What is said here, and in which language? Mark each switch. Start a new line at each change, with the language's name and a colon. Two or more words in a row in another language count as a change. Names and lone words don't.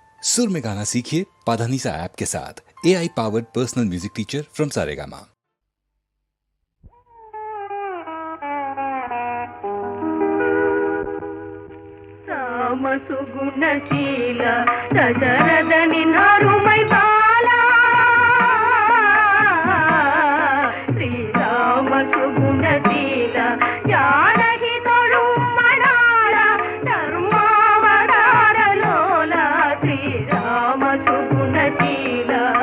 Hindi: सुर में गाना सीखिए पाधानीसा ऐप के साथ।
English: AI powered personal music teacher from Saregama.
Tamil: சுகுணசீல தசரதனின் அருமை பாலா ஸ்ரீராம சுகுணசீல ஜானகி தொழும் மணாளா தர்மாவதார லோலா ஸ்ரீராம சுகுணசீல